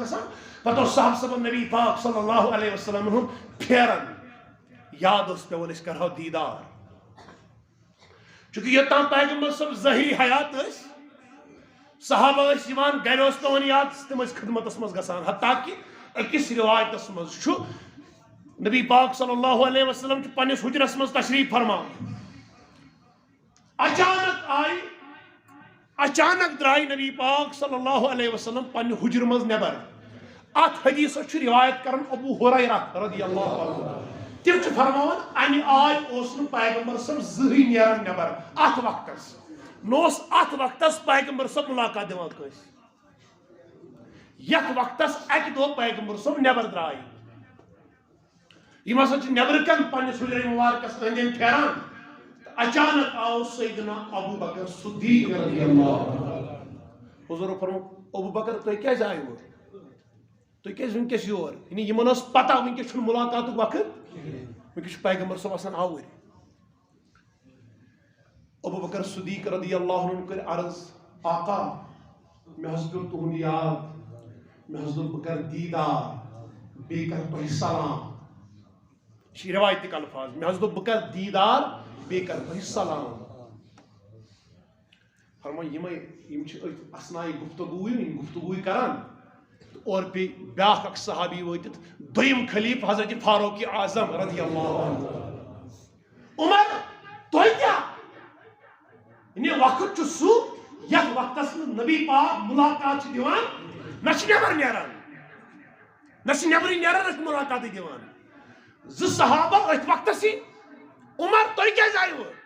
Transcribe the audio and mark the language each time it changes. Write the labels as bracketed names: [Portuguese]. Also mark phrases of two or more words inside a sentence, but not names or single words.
[Kashmiri] گژھان پتہٕ اوس صاحب صٲبن نبی پاک [Arabic] صلی اللہ علیہ وسلم [Kashmiri] ہُنٛد پھیران یاد اوس پیوان أسۍ کرہو دیٖدار چونکہ یوٚتام پیغمبر صٲب ظٲہری حیات ٲسۍ صحابہ ٲسۍ یِوان گرِ اوس پیوان یاد تِم ٲسۍ خدمتس منٛز گژھان حتیٰ کہِ أکِس رِوایتس منٛز چھُ نبی پاک [Arabic] صلی اللہ علیہ وسلم [Kashmiri] چھُ پننِس حُجرس منٛز تشریٖف فرمان اچانک درٛاے نبی پاک [Arabic] صلی اللہ علیہ وسلم [Kashmiri] پننہِ حُجرٕ منٛز نٮ۪بر اتھ حدیثس چھُ رِوایت کران ابو ہُریرہ [Arabic] رضی اللہ عنہ [Kashmiri] تِم چھِ فرماوان امہِ آے اوس نہٕ پیغمبر صٲب زٕہٕنۍ نیران نٮ۪بر اتھ وقتس نہ اوس اتھ وقتس پیغمبر صٲب مُلاقات دِوان کٲنٛسہِ یتھ وقتس اکہِ دۄہ پیغمبر صٲب نٮ۪بر درٛاے یِم ہسا چھِ نٮ۪برٕ کَنۍ پننِس حُجرے مُبارکس أنٛدۍ أنٛدۍ پھیران تہٕ اچانک آو سیدنا ابو بکر صدیق [Arabic] رضی اللہ عنہ [Kashmiri] حضور فرمو ابو بکر تُہۍ کیٛازِ آیوٕ تُہۍ کیٛازِ وٕنکٮ۪س یور یعنی یِمن ٲس پتہ وٕنکٮ۪س چھُنہٕ مُلاقاتُک وقت وٕنکٮ۪س چھُ پیغمبر صٲب آسان آوٕرۍ ابو بکر صدیق [Arabic] رضی اللہ عنہ [Kashmiri] کٔرۍ عرض آقا مےٚ حظ پیوٚو تُہُنٛد یاد مےٚ حظ دوٚپ بہٕ کَرٕ دیٖدار بیٚیہِ کَرٕ تۄہہِ سلام یہ چھِ روایتِک الفاظ مےٚ حظ دوٚپ بہٕ کَرٕ دیٖدار بیٚیہِ کَرٕ تۄہہِ سلام فرمٲے یِم چھِ أتھۍ اثناءِ گفتگوٗی کران اور بیٚیہِ بیٛاکھ اکھ صحابی وٲتِتھ دوٚیِم خلیٖف حضرت فاروق اعظم [Arabic] رضی اللہ عنہ [Kashmiri] عمر تۄہہِ کیٛاہ یعنی وقت چھُ سُہ یتھ وقتس منٛز نبی پاک مُلاقات چھِ دِوان نہ چھِ نٮ۪بر نیران نہ چھِ نٮ۪برٕے نیران نہ چھِ مُلاقاتٕے دِوان زٕ صحابہ أتھۍ وقتسٕے عمر تُہۍ کیٛازِ آیوٕ